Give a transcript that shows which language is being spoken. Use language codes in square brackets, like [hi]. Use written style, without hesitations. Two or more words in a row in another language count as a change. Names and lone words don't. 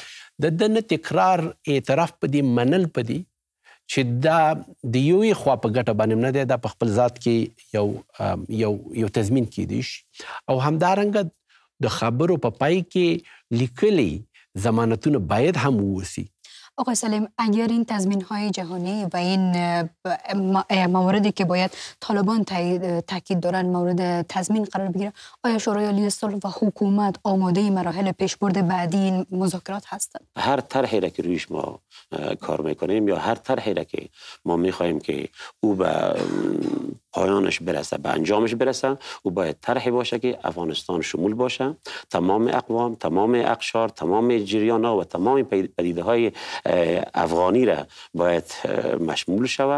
[ps] د نه تکرار اعتراف په دې منل په دې چې دا د یوې خوا په ګټه باندې نه دی، دا په خپل ذات کې یو تضمین کیدی شي، او همدارنګه د خبرو په پای کې لیکلي ضمانتونه باید هم ووسی. [fa] آقای سلیم، اگر این تضمین‌های جهانی و این مواردی که باید طالبان تاکید دارن مورد تضمین قرار بگیره، آیا شورای عالی صلح و حکومت آماده مراحل پیشبرد بعدی این مذاکرات هستند؟ هر طرحی را که رویش ما کار میکنیم یا هر طرحی را که ما میخواهیم که او به پایانش برسه، به انجامش برسه، او باید طرحی باشه که افغانستان شمول باشه، تمام اقوام، تمام اقشار، تمام جریان‌ها و تمام پدیده‌های افغانی را باید مشمول شود.